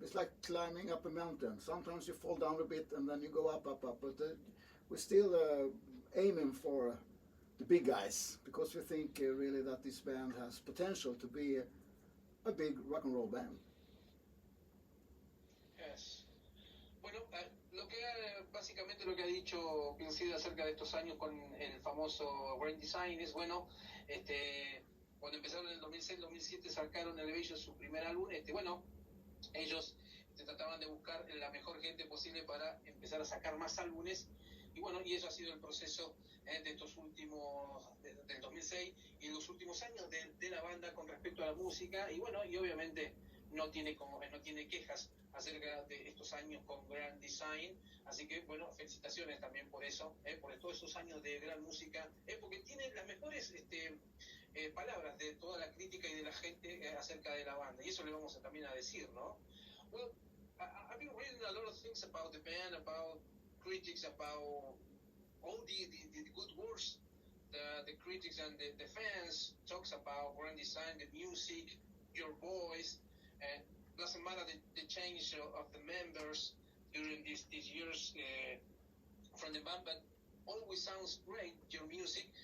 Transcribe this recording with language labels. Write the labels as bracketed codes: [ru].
[en] It's like climbing up a mountain. Sometimes you fall down a bit and then you go up, up, up. But we're still aiming for the big guys because we think really that this band has potential to be a big rock and roll band. Yes. [es] Bueno, básicamente lo que ha dicho Pincida acerca de estos años con el famoso Grand Design es, bueno, cuando empezaron en el 2006-2007 sacaron Elevation su primer álbum, bueno, ellos trataban de buscar la mejor gente posible para empezar a sacar más álbumes y bueno, y eso ha sido el proceso de estos últimos, del 2006 y los últimos años de la banda con respecto a la música y bueno, y obviamente no tiene quejas acerca de estos años con Grand Design, así que bueno, felicitaciones también por eso, por todos esos años de gran música, porque tiene las mejores palabras de toda la crítica y de la gente acerca de la banda, y eso le vamos también a decir, ¿no? [en] Well, I've been reading a lot of things about the band, about critics, about all the good words the critics and the fans talks about Grand Design, the music, your voice, and doesn't matter the change of the members during these years from the band, but always sounds great, your music.